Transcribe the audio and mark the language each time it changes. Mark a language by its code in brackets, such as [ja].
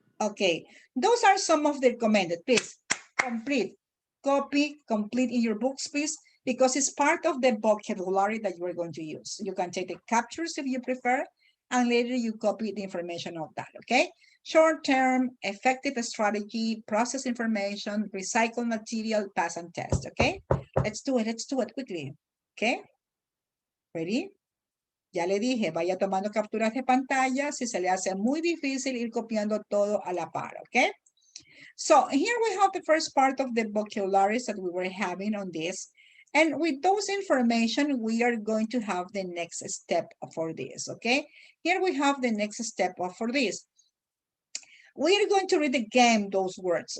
[en] Okay, those are some of the recommended. Please complete, copy, complete in your books, please, because it's part of the vocabulary that you are going to use. You can take the captures if you prefer, and later you copy the information of that, okay? Short-term, effective strategy, process information, recycle material, pass and test, okay? Let's do it quickly, okay? Ready? [es] Ya le dije, vaya tomando capturas de pantalla si se le hace muy difícil ir copiando todo a la par, ¿ok? [en] So here we have the first part of the vocabularies that we were having on this. And with those information, we are going to have the next step for this, okay? Here we have the next step for this. We are going to read again those words.